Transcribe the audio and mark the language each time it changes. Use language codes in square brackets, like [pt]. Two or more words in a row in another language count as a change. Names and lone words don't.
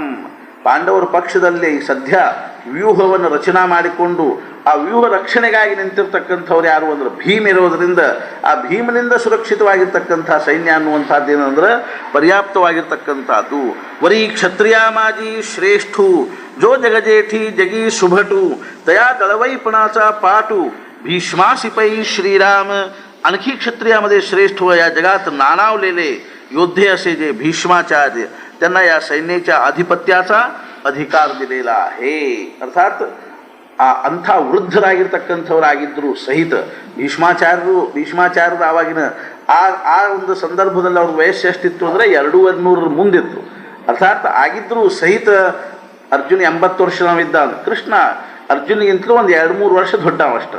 [kn] ಪಾಂಡವರ ಪಕ್ಷದಲ್ಲಿ ಸದ್ಯ ವ್ಯೂಹವನ್ನು ರಚನಾ ಮಾಡಿಕೊಂಡು ಆ ವ್ಯೂಹ ರಕ್ಷಣೆಗಾಗಿ ನಿಂತಿರ್ತಕ್ಕಂಥವ್ರು ಯಾರು ಅಂದ್ರೆ ಭೀಮ್ ಇರೋದರಿಂದ ಆ ಭೀಮನಿಂದ ಸುರಕ್ಷಿತವಾಗಿರ್ತಕ್ಕಂಥ ಸೈನ್ಯ ಅನ್ನುವಂಥದ್ದು ಏನಂದ್ರೆ ಪರ್ಯಾಪ್ತವಾಗಿರ್ತಕ್ಕಂಥದ್ದು. [mr] वरी क्षत्रियामाजी श्रेष्ठु जो जगजेठी जगीं सुभटु तया दळवैपणाचा पाटू भीष्मासिपै श्रीराम. आणखी क्षत्रियामध्ये श्रेष्ठ व या जगात नाणावलेले योद्धे असे जे भीष्माचार्य त्यांना या सैन्याच्या अधिपत्याचा अधिकार दिलेला आहे. [kn] अर्थात ಅಂಥ ವೃದ್ಧರಾಗಿರ್ತಕ್ಕಂಥವರಾಗಿದ್ದರೂ ಸಹಿತ ಭೀಷ್ಮಾಚಾರ್ಯರು ಆವಾಗಿನ ಆ ಒಂದು ಸಂದರ್ಭದಲ್ಲಿ ಅವ್ರ ವಯಸ್ಸು ಎಷ್ಟಿತ್ತು ಅಂದರೆ 200 ಮುಂದಿತ್ತು. ಅರ್ಥಾತ್ ಆಗಿದ್ದರೂ ಸಹಿತ ಅರ್ಜುನ್ 80 ವರ್ಷದವಿದ್ದ, ಕೃಷ್ಣ ಅರ್ಜುನಿಗಿಂತಲೂ ಒಂದು 2-3 ವರ್ಷ ದೊಡ್ಡವಷ್ಟು.